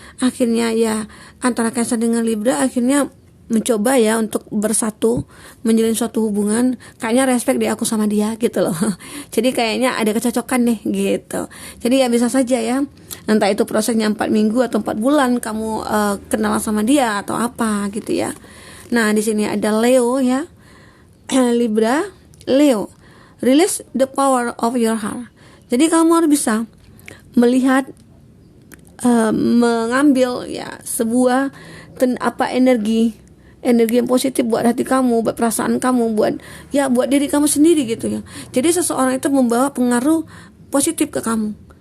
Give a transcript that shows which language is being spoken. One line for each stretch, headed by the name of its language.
Indonesian: Akhirnya ya antara Cancer dengan Libra akhirnya mencoba ya untuk bersatu, menjalin suatu hubungan. Kayaknya respect deh aku sama dia gitu loh. Jadi kayaknya ada kecocokan deh gitu. Jadi ya bisa saja ya, entah itu prosesnya 4 minggu atau 4 bulan kamu kenal sama dia atau apa gitu ya. Nah, di sini ada Leo ya.
English: Libra, Leo, release the power of your heart.
Indonesian: Jadi kamu harus bisa melihat, mengambil ya sebuah energi yang positif buat hati kamu, buat perasaan kamu, buat diri kamu sendiri gitu ya. Jadi seseorang itu membawa pengaruh positif ke kamu.